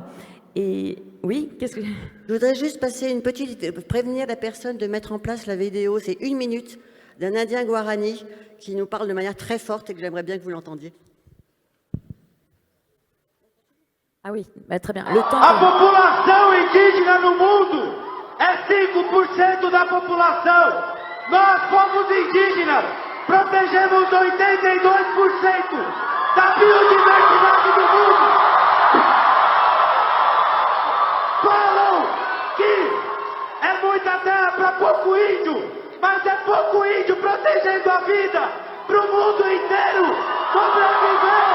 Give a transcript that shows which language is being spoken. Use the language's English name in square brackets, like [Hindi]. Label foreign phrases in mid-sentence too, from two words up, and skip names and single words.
[French] Et oui, qu'est-ce que... Je voudrais juste passer une petite... prévenir la personne de mettre en place la vidéo. C'est 1 minute d'un Indien Guarani qui nous parle de manière très forte et que j'aimerais bien que vous l'entendiez. Ah oui, bah, très bien. Le temps [Portuguese] A população indígena no mundo é 5% da população. Nós, povos indígenas, protegemos 82% da biodiversidade do mundo. Falam que é muita terra para pouco índio, mas é pouco índio protegendo a vida para o mundo inteiro sobreviver.